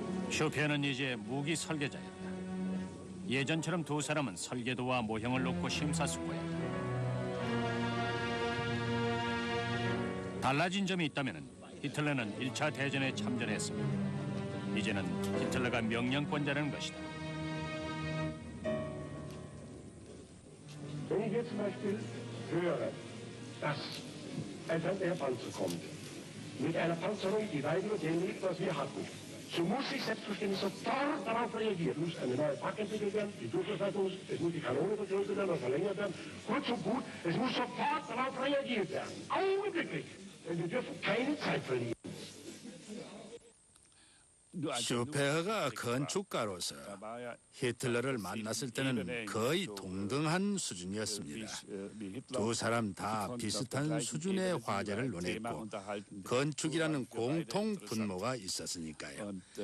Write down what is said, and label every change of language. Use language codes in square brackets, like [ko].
[ko] 슈페어는 이제 무기 설계자였다. 예전처럼 두 사람은 설계도와 모형을 놓고 심사숙고했다. 달라진 점이 있다면 히틀러는 1차 대전에 참전했습니다. 이제는 히틀러가 명령권자라는 것이다. [de] Wenn ich jetzt zum Beispiel höre, dass ein Panzer kommt, mit einer Panzerung, die weit über dem liegt, was wir hatten, so muss ich selbstverständlich sofort darauf reagieren. Es muss eine neue Pack entwickelt werden, die Durchschlagsleitung muss, es muss die Kanone vergrößert werden oder verlängert werden. Kurz und gut, es muss sofort darauf reagiert werden. Augenblicklich. Denn wir dürfen keine Zeit verlieren. [ko] 슈페어가 건축가로서 히틀러를 만났을 때는 거의 동등한 수준이었습니다. 두 사람 다 비슷한 수준의 화제를 논했고 건축이라는 공통 분모가 있었으니까요.